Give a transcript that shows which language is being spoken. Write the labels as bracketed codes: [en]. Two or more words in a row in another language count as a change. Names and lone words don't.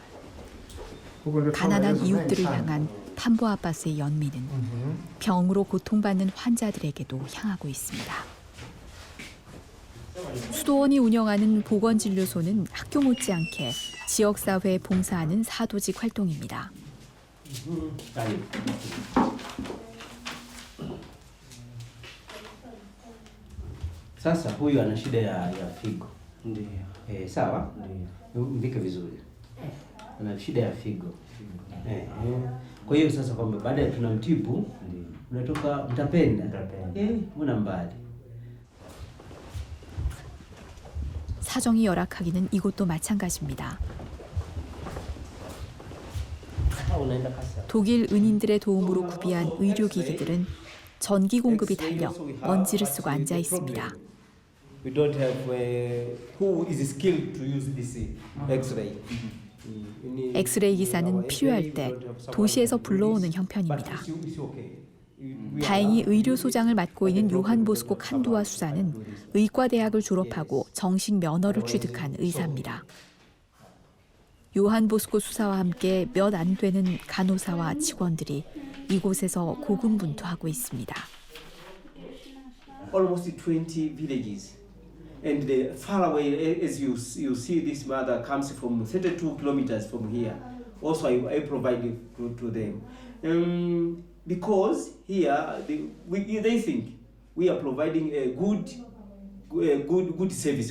[ko] 가난한 이웃들을 향한 탐보 아바스의 연민은 병으로 고통받는 환자들에게도 향하고 있습니다. 수도원이 운영하는 보건진료소는 학교 못지않게 지역사회에 봉사하는 사도직 활동입니다. [sw] Sasa huyu ana shida ya figo. Ndio. Sawa? Ndio. Mbike vizuri. Ana shida ya figo. Kwa hiyo sasa kwamba baada ya tunamtibu, unatoka mtapenda. Mbona mbali? [ko] 사정이 열악하기는 이곳도 마찬가지입니다. 독일 은인들의 도움으로 구비한 의료기기들은 전기 공급이 달려 먼지를 쓰고 앉아 있습니다. [en] We don't have who is skilled to use this X-ray. [ko] 엑스레이 기사는 필요할 때 도시에서 불러오는 형편입니다. 다행히 의료소장을 맡고 있는 요한 보스코 칸두아 수사는 의과대학을 졸업하고 정식 면허를 취득한 의사입니다. 요한 보스코 수사와 함께 몇 안 되는 간호사와 직원들이 이곳에서 고군분투하고 있습니다. [en] Almost 20 villages. And far away, as you see, this mother comes from 32 kilometers from here. Also, I provide to them. Because here, they think we are providing a good service.